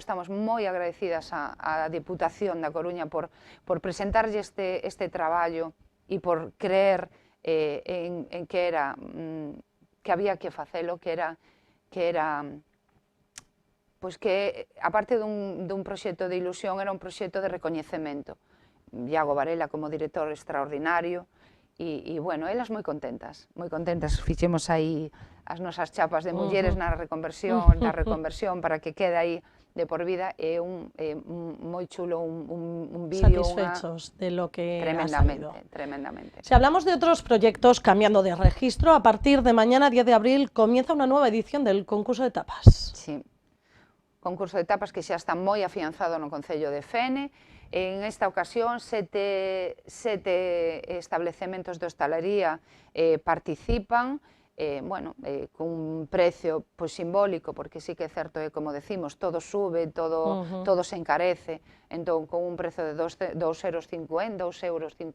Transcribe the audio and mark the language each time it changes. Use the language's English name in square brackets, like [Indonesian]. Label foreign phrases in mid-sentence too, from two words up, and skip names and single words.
[Galician] Estamos moi agradecidas á Diputación da Coruña por presentarlle este traballo e por creer en que había que facelo, que aparte dun proxecto de ilusión, era un proxecto de recoñecemento. Iago Varela como director extraordinario, e, bueno, elas moi contentas, fixemos aí as nosas chapas de mulleres na reconversión, para que quede aí de por vida. É moi chulo, un vídeo. [Spanish] Satisfechos de lo que ha salido. Tremendamente. Si hablamos de otros proyectos, cambiando de registro, a partir de mañana, 10 de abril, comienza una nueva edición del concurso de tapas. [Galician] Sí, concurso de tapas que xa está moi afianzado no Concello de Fene. [Spanish] En esta ocasión, [Galician] sete establecementos de hostalería participan, cun precio precio simbólico, porque sí que é certo, como decimos, todo sube, todo se encarece, entón con un precio de 2,50 euros,